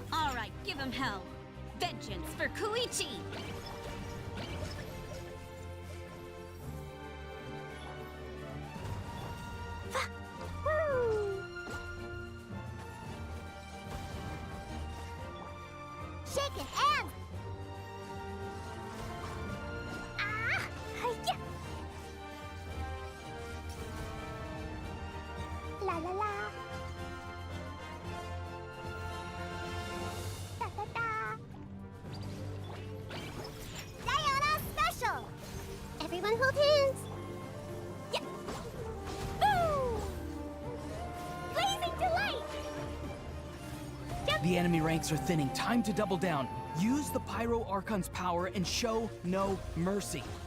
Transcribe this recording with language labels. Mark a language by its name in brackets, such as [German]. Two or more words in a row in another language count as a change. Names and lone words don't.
[English] All right, give him hell. Vengeance for Koichi. Woo! Shaking hands. Ah! Hi-ya! La la la. Da da da. Diana special. Everyone hold hands. Yeah. Woo! Blazing delight. The enemy ranks are thinning. Time to double down. Use the Pyro Archon's power and show no mercy.